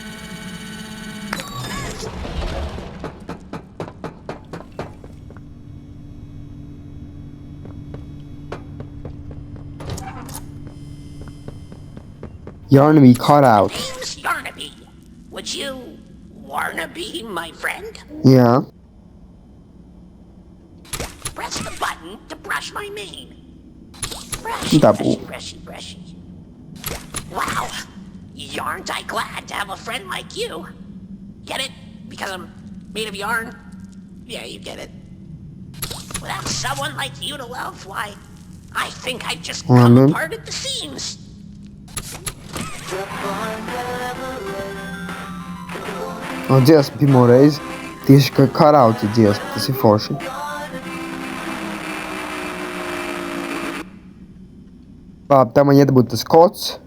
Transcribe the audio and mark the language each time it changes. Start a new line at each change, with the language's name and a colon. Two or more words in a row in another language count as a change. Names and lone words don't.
English: Yarnaby cut out. Name's Yarnaby. Would you wanna be my friend? Yeah. Press the button to brush my mane. Brush, Double. brushy, brushy. Wow, aren't I glad to have a friend like you? Get it? Because I'm made of yarn? Yeah, you get it. Without someone like you to love, why, I think I'd just come apart at the seams.
Latvian: Dziesma pirmo reizi. Tieši kā karauti dziesma, tas ir forši. Labi, tā man iedabūt tas kods.